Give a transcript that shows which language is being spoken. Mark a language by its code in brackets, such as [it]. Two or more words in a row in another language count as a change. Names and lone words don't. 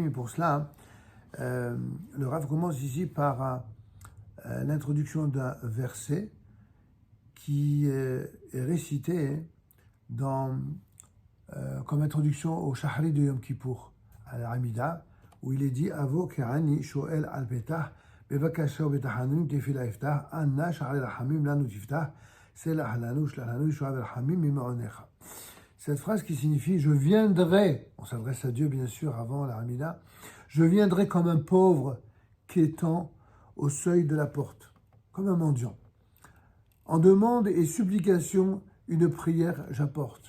[fr] Et pour cela, le Rav commence ici par l'introduction d'un verset qui est récité comme introduction au Shahri de Yom Kippour, à la Hamida, où il est dit [he] אבוא כעני שואל על פתח בבקשה ובתחנונים תפילה אפתח אנא שאל רחמים לנו תפתח סלח לנו שלנו שואל רחמים ממעונך. [fr] Cette phrase qui signifie je viendrai, on s'adresse à Dieu bien sûr avant la Hamida, je viendrai comme un pauvre quêtant au seuil de la porte, comme un mendiant. En demande et supplication, une prière j'apporte.